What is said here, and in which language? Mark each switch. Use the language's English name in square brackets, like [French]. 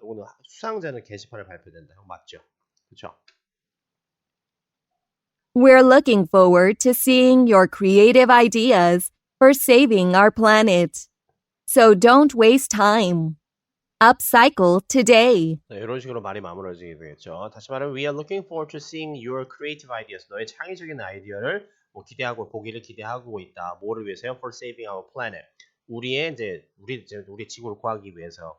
[Korean] 이거는 수상자는 게시판에 발표된다. 맞죠? 그렇죠. [English] We're looking forward to seeing your creative ideas for saving our planet. So don't waste time. Upcycle today. [Korean] 이런 식으로 말이 마무리지게 되겠죠. 다시 말하면 [English] we are looking forward to seeing your creative ideas. [Korean] 너의 창의적인 아이디어를 뭐 기대하고 보기를 기대하고 있다. 뭐를 위해서요? [English] For saving our planet. [Korean] 우리의 우리 지구를 구하기 위해서.